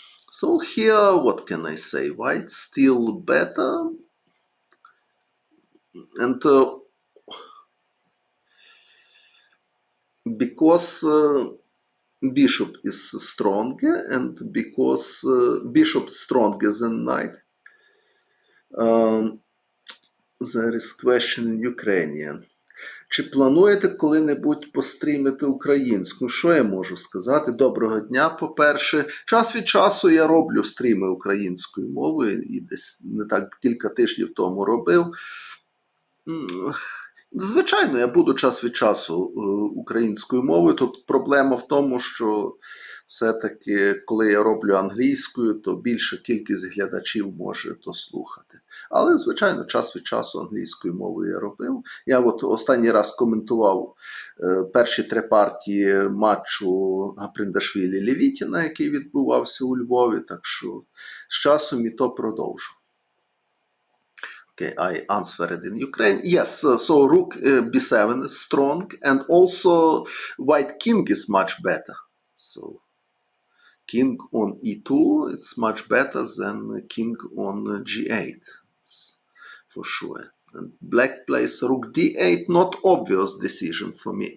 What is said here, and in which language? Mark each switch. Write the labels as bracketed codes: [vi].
[en] So here, what can I say? White still better, and because bishop is stronger, and because bishop stronger than knight, there is question in Ukrainian. [uk] Чи плануєте коли-небудь пострімити українську? Що я можу сказати? Доброго дня, по-перше. Час від часу я роблю стріми українською мовою, і десь не так кілька тижнів тому робив. Звичайно, я буду час від часу українською мовою. Тут проблема в тому, що все-таки, коли я роблю англійською, то більша кількість глядачів може то слухати. Але, звичайно, час від часу англійською мовою я робив. Я от останній раз коментував перші 3 партії матчу Гаприндашвілі-Левітіна, який відбувався у Львові, так що з часом і то продовжу. [en] Okay, I answered in Ukraine. Yes, so rook b7 is strong, and also white king is much better. So king on e2, it's much better than king on g8. It's for sure. And black plays rook d8, not obvious decision for me.